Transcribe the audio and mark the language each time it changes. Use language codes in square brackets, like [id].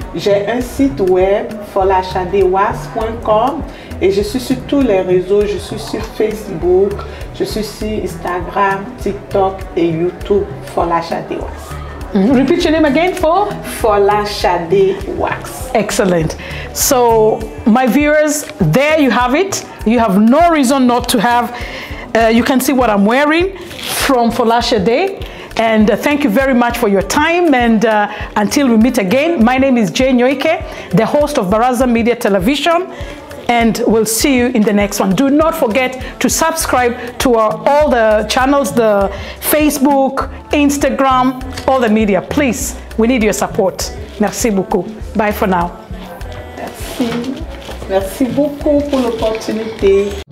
[fr] J'ai un site web, folachadewas.com, et je suis sur tous les réseaux. Je suis sur Facebook, je suis sur Instagram, TikTok et YouTube, Folachadewas. [en] Repeat your name again for? Folachadewas. Excellent. So, my viewers, there you have it. You have no reason not to have. You can see what I'm wearing from Folashade. And thank you very much for your time. And until we meet again, my name is Jane Nyoike, the host of Baraza Media Television. And we'll see you in the next one. Do not forget to subscribe to all the channels, the Facebook, Instagram, all the media. Please, we need your support. [fr] Merci beaucoup. [en] Bye for now. [fr] Merci. Merci beaucoup pour l'opportunité.